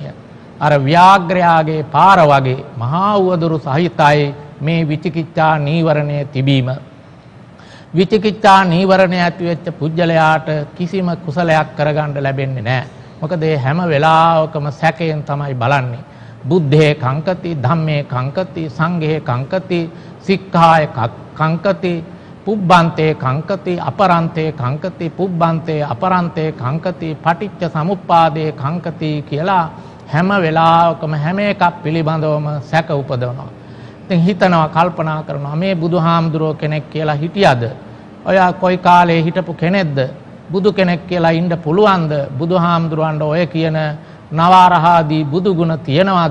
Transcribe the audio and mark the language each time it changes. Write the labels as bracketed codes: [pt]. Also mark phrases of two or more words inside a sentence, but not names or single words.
[si] අර ව්‍යාග්‍රයාගේ පාර වගේ මහා උවදුරු සහිතයි මේ විචිකිච්ඡා නීවරණය තිබීම. විචිකිච්ඡා නීවරණය ඇති වෙච්ච පුජ්‍යලයාට කිසිම කුසලයක් කරගන්න ලැබෙන්නේ නැහැ. මොකද ඒ හැම වෙලාවකම සැකයෙන් තමයි බලන්නේ. [pi] බුද්ධේ කංකති ධම්මේ කංකති සංඝේ කංකති සික්ඛාය කංකති පුබ්බන්තේ කංකති අපරන්තේ කංකති පුබ්බන්තේ අපරන්තේ කංකති පටිච්ච සමුප්පාදේ කංකති [si] කියලා හැම වෙලාවකම හැම එකක් පිළිබඳවම සැක උපදවනවා. ඉතින් හිතනවා කල්පනා කරනවා මේ බුදුහාමුදුරුවෝ කෙනෙක් කියලා හිටියද? ඔය කොයි කාලේ හිටපු කෙනෙක්ද? බුදු කෙනෙක් කියලා ඉන්න පුළුවන්ද? බුදුහාමුදුරුවන්ට ඔය කියන නවාරහාදී බුදු ගුණ තියනවාද?